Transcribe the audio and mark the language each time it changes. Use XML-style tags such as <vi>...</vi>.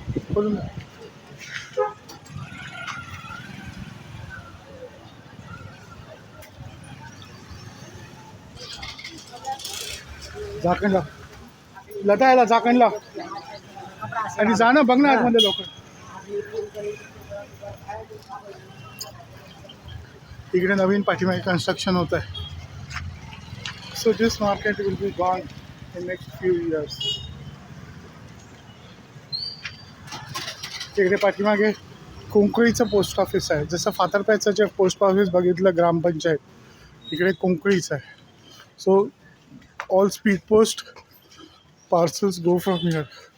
<mr>बोलून झाकण लाव. लता याला झाकण लाव आणि जा ना, बघ ना आतमध्ये लोक. इकडे नवीन पाठीमागे कन्स्ट्रक्शन होत आहे.</mr> <en>So this market will be gone in next few years.</en> <mr>तिकडे पाठीमागे कोंकळीचं पोस्ट ऑफिस आहे. जसं फातरप्याचं जे पोस्ट ऑफिस बघितलं ग्रामपंचायत, इकडे कोंकळीचं आहे.</mr> <en>So all speed post parcels go from here.</en>